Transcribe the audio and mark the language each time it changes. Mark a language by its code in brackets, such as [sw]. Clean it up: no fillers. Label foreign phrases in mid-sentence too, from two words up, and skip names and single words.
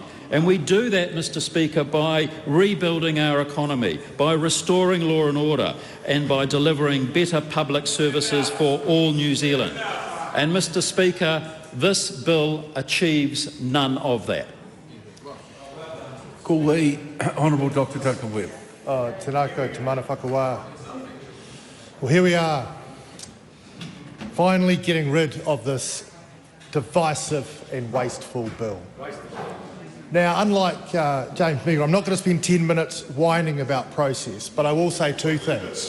[en] And we do that, Mr Speaker, by rebuilding our economy, by restoring law and order, and by delivering better public services for all New Zealand. And, Mr Speaker, this bill achieves none of that. Call the Honourable Dr Duncan Webb. [mi] Tēnāko te mana whakawā. [en] Well, here we are, finally getting rid of this divisive and wasteful bill. Now, unlike James Meagher, I'm not going to spend 10 minutes whining about process, but I will say two things.